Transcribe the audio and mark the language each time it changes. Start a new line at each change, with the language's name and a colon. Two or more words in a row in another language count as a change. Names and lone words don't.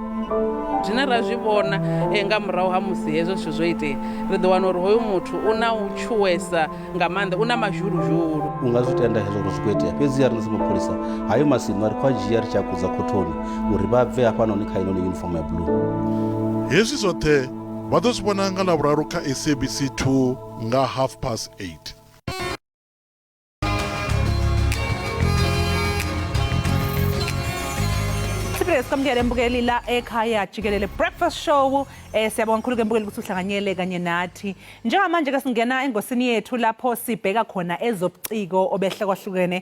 Venda: Zwine ra zwi vhona nga murahu ha musi hezwo zwithu zwo itea ri ḓo wana uri hoyu muthu u na u tshuwesa nga maanḓa u na mazhuluzhulu. U nga zwi tenda hezwo uri zwi khou itea fhedzi ya ri sa mapholisa hayo masino ri khou a dzhia ri tshi a kudza khothoni uri vha bve hafhanoni kha inoni uniform ya blue. Hezwi zwoṱhe vha ḓo zwi vhona nga ḽavhuraru kha SABC 2 nga 8:30.
Zulu: Sikamukele mbukeli la Ekhaya Jikelele breakfast show. Siyabonga kakhulu ke mbukeli ukuthi uhlanganyele kanye nathi. Njengamanje ke singena engosini yethu lapho sibheka khona ezobuciko obehle kwahlukene.